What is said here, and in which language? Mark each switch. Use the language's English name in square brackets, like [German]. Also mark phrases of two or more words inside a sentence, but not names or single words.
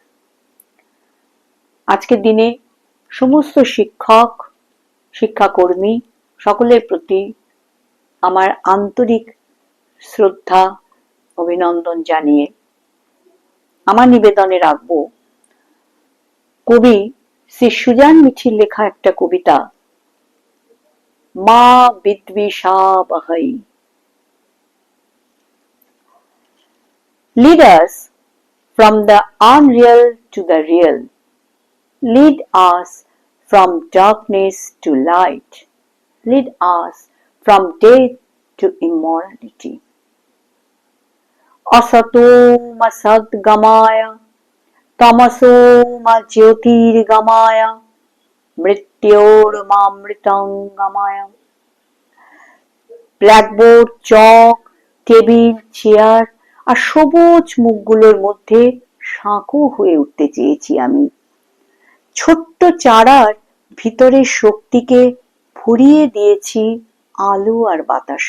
[Bangla] আজকের দিনে সমস্ত শিক্ষক, শিক্ষাকর্মী সকলের প্রতি আমার আন্তরিক শ্রদ্ধা, অভিনন্দন জানিয়ে আমার নিবেদনে রাখব কবি শ্রী সুজান মিঠির লেখা একটা কবিতা, [Sanskrit] মা বিদ্বিষাবহৈ। [English] Lead us from the unreal to the real. Lead us from darkness to light. Lead us from death to immortality. [Sanskrit] Asato ma sadgamaya, tamaso ma jyotirgamaya, mrityor ma mritangamaya. [Bangla] ব্ল্যাকবোর্ড, চক, টেবিল, চেয়ার আর সবুজ মুখগুলোর মধ্যে সাঁকো হয়ে উঠতে চেয়েছি আমি। ছোট্ট চারার ভিতরের শক্তিকে ফুরিয়ে দিয়েছি আলো আর বাতাসে।